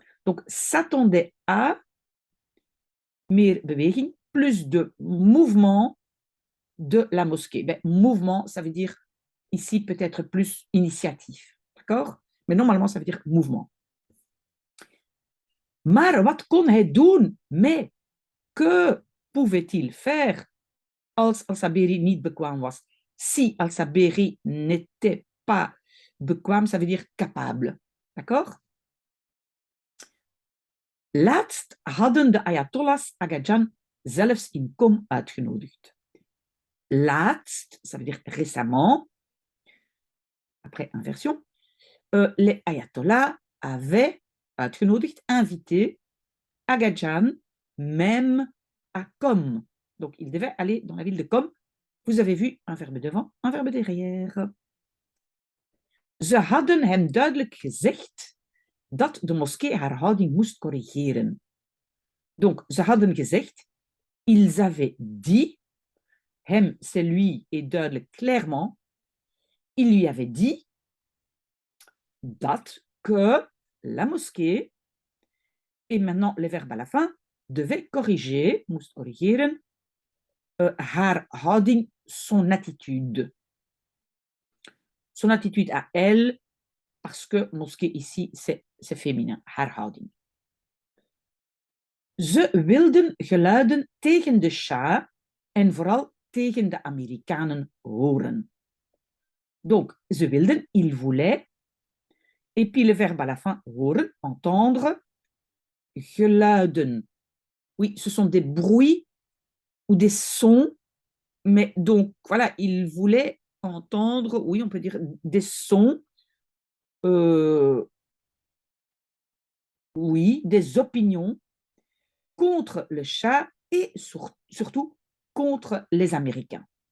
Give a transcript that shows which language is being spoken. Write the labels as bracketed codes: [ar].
[fr] Donc, s'attendait à [nl] meer beweging, [fr] plus de mouvement de la mosquée. Ben, mouvement, ça veut dire ici peut-être plus initiative. D'accord? Mais normalement, ça veut dire mouvement. [nl] Maar wat kon hij doen? [fr] Mais que pouvait-il faire [nl] als Al-Saberi niet bekwaam was? [fr] Si Al-Saberi n'était pas bekwaam, ça veut dire capable. D'accord? [nl] Laatst hadden de Ayatollahs Agajan zelfs in Qom uitgenodigd. [fr] Laatst, ça veut dire récemment, après inversion, les Ayatollahs avaient uitgenodigd, invité Agajan même à Qom. Donc, il devait aller dans la ville de Qom. Vous avez vu un verbe devant, un verbe derrière. [nl] Ze hadden hem duidelijk gezegd dat de moskee haar houding moest corrigeren. [fr] Donc, [nl] ze hadden gezegd, [fr] ils avaient dit, hem, c'est lui, est duidelijk clairement, il lui avait dit dat, que la mosquée, et maintenant le verbe à la fin, devait corriger, [nl] moest corrigeren, haar houding, [fr] son attitude. Son attitude à elle, parce que mosquée ici, c'est féminin, [nl] haar houding. Ze wilden geluiden tegen de Shah en vooral tegen de Amerikanen horen. [fr] Donc, [nl] ze wilden, [fr] ils voulaient, et puis le verbe à la fin, horen, entendre, geluiden. Oui, ce sont des bruits ou des sons, mais donc, voilà, ils voulaient entendre, oui, on peut dire des sons, oui, des opinions contre le Shah et surtout contre les Américains.